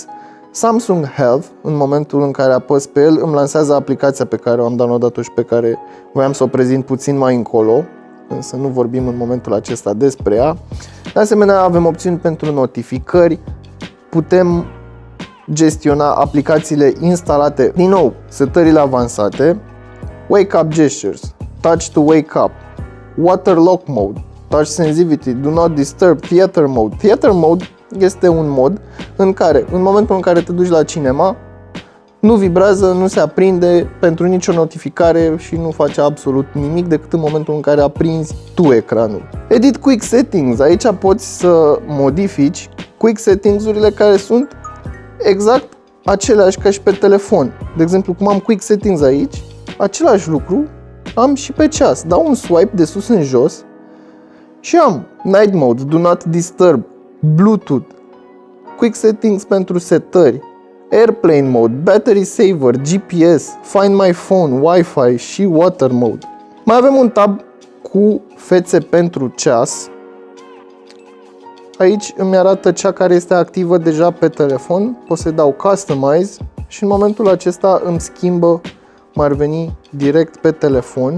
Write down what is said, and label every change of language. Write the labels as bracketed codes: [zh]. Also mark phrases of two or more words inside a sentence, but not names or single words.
[ro] Samsung Health, în momentul în care apăs pe el, îmi lansează aplicația pe care am downloadat-o și pe care voiam să o prezint puțin mai încolo, însă nu vorbim în momentul acesta despre ea. De asemenea, avem opțiuni pentru notificări, putem gestiona aplicațiile instalate, din nou, setările avansate, [en] Wake Up Gestures, Touch to Wake Up, Water Lock Mode, Touch Sensitivity, Do Not Disturb, Theater Mode. Theater Mode [ro] este un mod în care, în momentul în care te duci la cinema, nu vibrează, nu se aprinde pentru nicio notificare și nu face absolut nimic decât în momentul în care aprinzi tu ecranul. [en] Edit Quick Settings. [ro] Aici poți să modifici [en] Quick Settings-urile [ro] care sunt exact aceleași ca și pe telefon. De exemplu, cum am [en] Quick Settings [ro] aici, același lucru am și pe ceas. Dau un swipe de sus în jos și am [en] Night Mode, Do Not Disturb, Bluetooth, Quick Settings [ro] pentru setări, [en] Airplane Mode, Battery Saver, GPS, Find My Phone, Wi-Fi și Water Mode. [ro] Mai avem un tab cu fețe pentru ceas. Aici îmi arată cea care este activă deja pe telefon. Pot să dau Customize și în momentul acesta îmi schimbă, m-ar veni direct pe telefon.